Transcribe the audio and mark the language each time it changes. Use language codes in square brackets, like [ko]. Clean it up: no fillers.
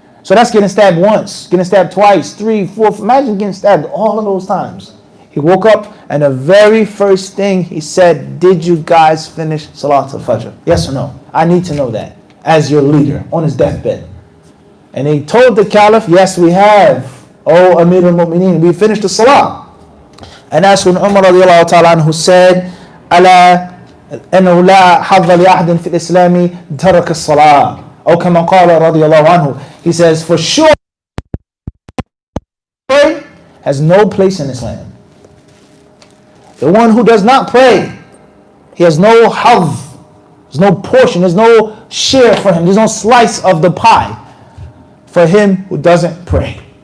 [en] So that's getting stabbed once, getting stabbed twice, 3, 4. Imagine getting stabbed all of those times. He woke up and the very first thing he said, did you guys finish Salat al-Fajr? Yes or no? I need to know that as your leader on his deathbed. And he told the Caliph, yes, we have. Oh, Amir al-Mu'mineen, we finished the Salah. And that's when Umar radiallahu ta'ala anhu said, [ar] Ala أنه لا حظ لأحد في الإسلام ترك الصلاة أو كما قال رضي الله عنه. [en] He says, for sure, prayer has no place in Islam. The one who does not pray, he has no hadh, there's no portion, there's no share for him, there's no slice of the pie for him who doesn't pray.